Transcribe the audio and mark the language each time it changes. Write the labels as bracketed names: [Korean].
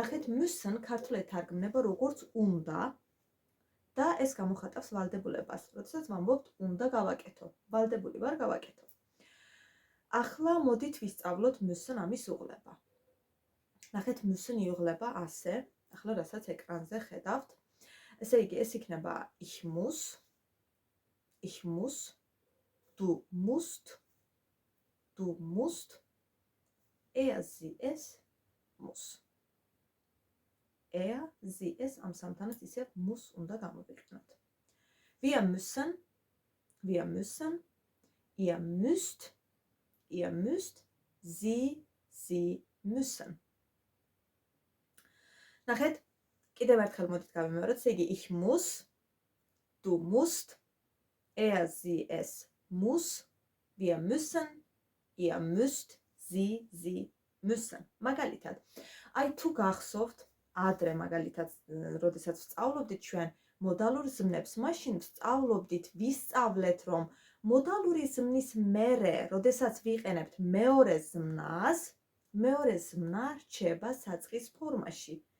[Georgian] ნახეთ, müssen ქართულად ითარგმნება როგორც უნდა და ეს გამოხატავს ვალდებულებას. როდესაც ვამბობთ უნდა გავაკეთო, ვალდებული ვარ გავაკეთო. ახლა მოდით ვისწავლოთ müssen ამის უღლება. ნახეთ, müssen იღლება ასე, ახლა რასაც ეკრანზე ხედავთ. ესე იგი, ეს იქნება [German] ich muss, du musst, du musst, sie, es muss. Sie, es am [Georgian] სამთანაც ისევ muss უნდა გამოვიყენოთ. [German] Wir müssen, ihr müsst, sie müssen. [Georgian] ნახეთ, კიდევ ერთხელ მოდით გავიმეოროთ, ესე იგი [German] ich muss, du musst, sie, es muss, wir müssen, ihr müsst, sie müssen. [Georgian] მაგალითად, აი თუ გახსოვთ, ადრე მაგალითად, როდესაც ვსწავლობდით ჩვენ მოდალურ ზმნებს, მაშინ ვსწავლობდით, ვისწავლეთ, რომ მოდალური ზმნის მერე, როდესაც ვიყენებთ მეორე ზმნას, მეორე ზმნა რჩება საწყის ფორმაში.